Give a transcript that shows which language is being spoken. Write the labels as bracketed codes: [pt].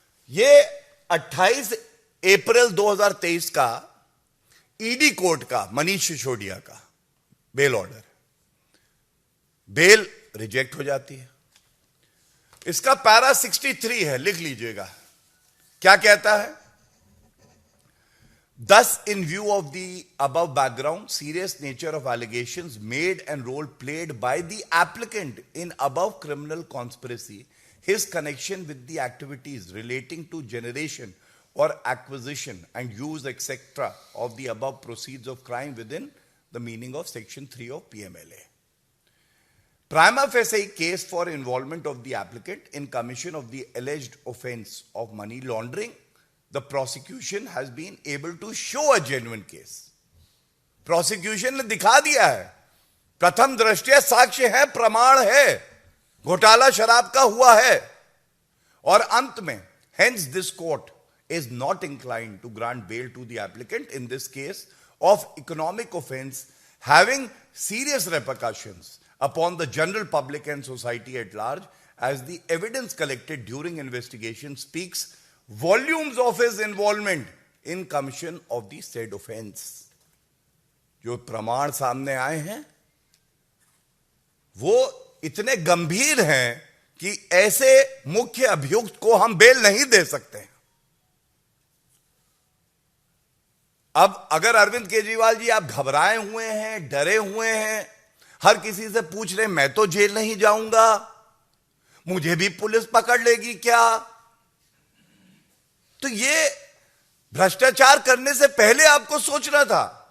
[hi] ये 28 अप्रैल 2023 का ED court का मनीष सिसोदिया का बेल ऑर्डर, बेल रिजेक्ट हो जाती है। इसका पैरा 63 है, लिख लीजिएगा। क्या कहता है? [en] Thus, in view of the above background, serious nature of allegations made and role played by the applicant in above criminal conspiracy, his connection with the activities relating to generation or acquisition and use, etc., of the above proceeds of crime within the meaning of Section 3 of PMLA. Prima facie case for involvement of the applicant in commission of the alleged offense of money laundering, the prosecution has been able to show a genuine case. [hi] Prosecution ने दिखा दिया है, प्रथम दृष्टया साक्ष्य है, प्रमाण है, घोटाला शराब का हुआ है। और अंत में, [en] hence this court is not inclined to grant bail to the applicant in this case of economic offense having serious repercussions upon the general public and society at large, as the evidence collected during investigation speaks volumes of his involvement in commission of the said offense. [hi] जो प्रमाण सामने आए हैं वो इतने गंभीर हैं कि ऐसे मुख्य अभियुक्त को हम बेल नहीं दे सकते। अब अगर अरविंद केजरीवाल जी आप घबराए हुए हैं, डरे हुए हैं, हर किसी से पूछ रहे मैं तो जेल नहीं जाऊंगा, मुझे भी पुलिस पकड़ लेगी क्या, तो ये भ्रष्टाचार करने से पहले आपको सोचना था।